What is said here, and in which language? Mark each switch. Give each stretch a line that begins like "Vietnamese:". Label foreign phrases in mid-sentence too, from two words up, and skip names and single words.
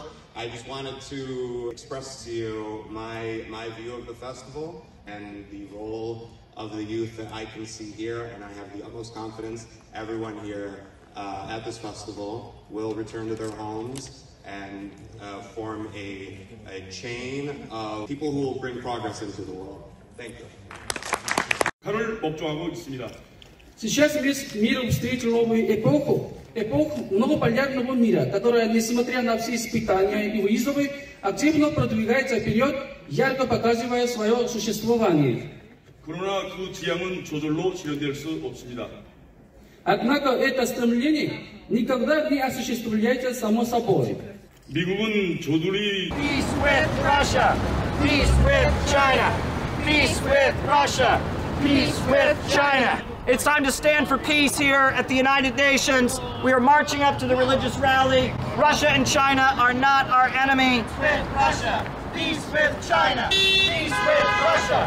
English: I just wanted to express to you my view of the festival and the role of the youth that I can see here, and I have the utmost confidence everyone here at this festival will return to their homes and form a chain of people who will bring progress into the world. Thank you.
Korean: 칼을 목조하고 있습니다.
Russian: Сейчас весь мир встретил новую эпоху многополярного мира, которая, несмотря на все испытания и вызовы, активно продвигается вперед, ярко показывая свое существование.
Korean: 그러나 그 지향은 저절로 실현될 수 없습니다.
Russian: Однако это стремление никогда не осуществляется само собой.
Korean: 미국은 저들이
English: Peace with Russia, peace with China, peace with Russia, peace with China. It's time to stand for peace here at the United Nations. We are marching up to the religious rally. Russia and China are not our enemy. Peace with Russia. Peace with China. Peace with Russia.